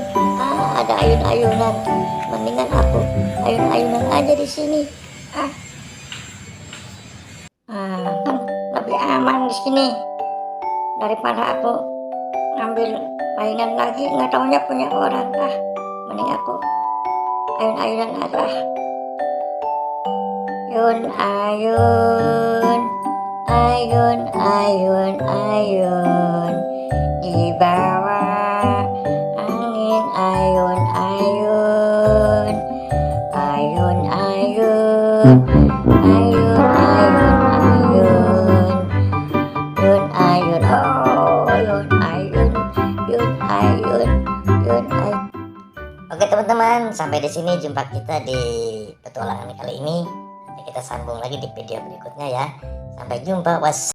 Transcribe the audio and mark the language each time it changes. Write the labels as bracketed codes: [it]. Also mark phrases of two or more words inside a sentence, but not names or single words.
[id] Ah, ada ayun-ayunan. Mendingan aku ayun-ayunan aja di sini. Kan lebih aman di sini daripada aku ngambil mainan lagi, nggak taunya punya orang. Mending aku ayun-ayunan aja. Ayun, ayun, ayun, ayun, ayun, di bawah angin, ayun, ayun, ayun, ayun, ayun, ayun, ayun, ayun, oh, ayun, ayun, ayun, ayun, ayun, ayun. Oke teman-teman, sampai di sini jumpa kita di petualangan kali ini. Nanti kita sambung lagi di video berikutnya ya. Sampai jumpa.